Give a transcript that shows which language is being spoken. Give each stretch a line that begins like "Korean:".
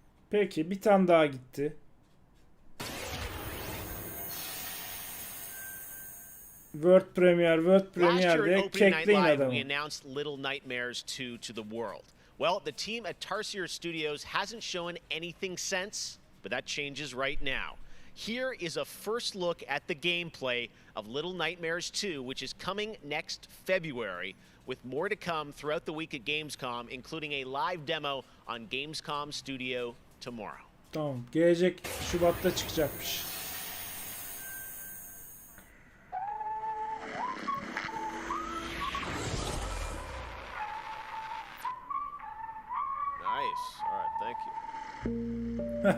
Turkish: Peki bir tane daha gitti. World Premiere'de kekleyin adamı.
English: We announced Little Nightmares 2 to the world. Well, the team at Tarsier Studios hasn't shown anything since, but that changes right now. Here is a first look at the gameplay of Little Nightmares 2, which is coming next February, with more to come throughout the week at Gamescom, including a live demo on Gamescom Studio tomorrow.
Turkish: Tamam, gelecek Şubat'ta çıkacakmış.
English: Nice. All right, thank you.